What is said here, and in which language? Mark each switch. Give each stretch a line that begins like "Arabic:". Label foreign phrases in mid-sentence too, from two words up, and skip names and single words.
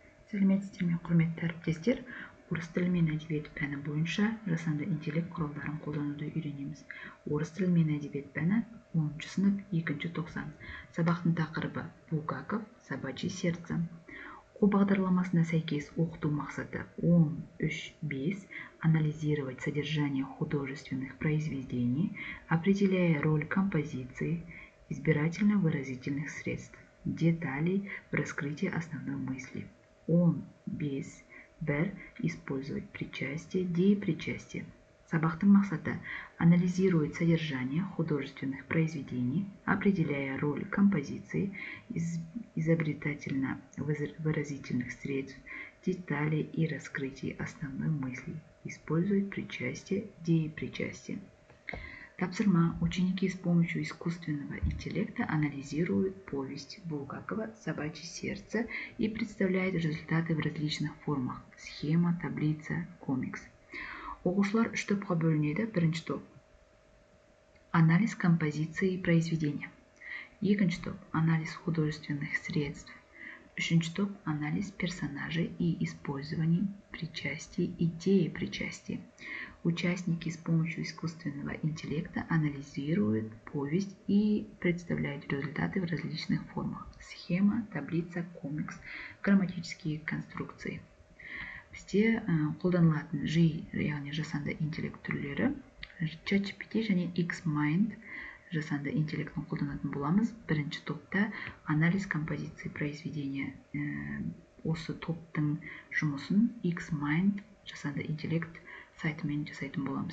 Kazakh: Сәлеметсіздер ме, құрметті әріптестер. Орыс тілі мен әдебиет пәні бойынша жасанды интеллект құралдарын қолдануды үйренеміз. Орыс тілі мен әдебиет пәні 10 сынып 2 тоқсан. Сабақтың тақырыбы Булгаков «Собачье сердце». Оқу бағдарламасына сәйкес оқыту мақсаты
Russian: 10.3.5 анализировать содержание художественных произведений, определяя роль композиции, избирательно-выразительных средств, деталей в раскрытии основной мысли. 10.5.1 использовать причастие, деепричастие.
Kazakh: Сабақтың мақсаты
Russian: анализирует содержание художественных произведений, определяя роль композиции, изобретательно-выразительных средств, деталей и раскрытий основной мысли. Использует причастие, деепричастие.
Kazakh: Тапсырма.
Russian: Ученики с помощью искусственного интеллекта анализируют повесть Булгакова «Собачье сердце» и представляют результаты в различных формах – схема, таблица, комикс.
Kazakh: Оқушылар үш топқа бөлінеді. Бірінші топ –
Russian: анализ композиции произведения.
Kazakh: Екінші топ
Russian: – анализ художественных средств.
Kazakh: Үшінші топ
Russian: – анализ персонажей и использование причастий, идеи причастия. Участники с помощью искусственного интеллекта анализируют повесть и представляют результаты в различных формах. Схема, таблица, комикс, грамматические конструкции.
Kazakh: Бізде қолданылатын жиі, яғни жасанды интеллект түрлері ChatGPT және X-Mind жасанды интеллектін қолданатын боламыз. Бірінші топта
Russian: анализ композиции произведения.
Kazakh: Осы топтың жұмысын X-Mind жасанды интеллект сайтымен жасайтын боламыз.